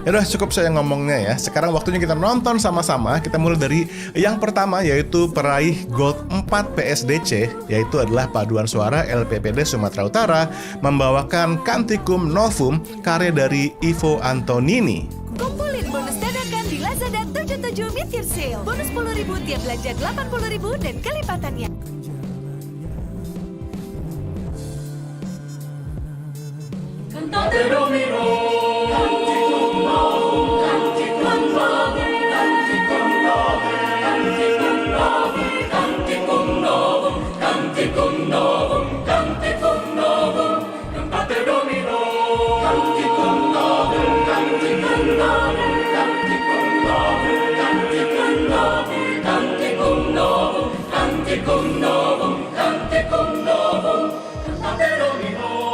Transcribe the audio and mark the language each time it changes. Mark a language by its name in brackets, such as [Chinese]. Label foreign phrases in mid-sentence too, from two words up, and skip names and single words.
[Indonesian] Ya udah, cukup saya ngomongnya ya. Sekarang waktunya kita nonton sama-sama. Kita mulai dari yang pertama, yaitu peraih gold 4 PSDC, yaitu adalah paduan suara LPPD Sumatera Utara membawakan Canticum Novum karya dari Ivo Antonini. Kumpulin bonus dadakan di Lazada 77 [English] mid-year sale. [Indonesian] Bonus 10.000 tiap belanja 80.000 dan kelipatannya. [Latin] Cantate Domino, Canticum Novum, Canticum Novum, Canticum Novum, Canticum Novum, Canticum Novum, Canticum Novum, Canticum Novum, Cantate Domino, Canticum Novum, Canticum Novum, Canticum Novum, Canticum Novum, Canticum Novum, Canticum Novum, Canticum Novum, Cantate Domino.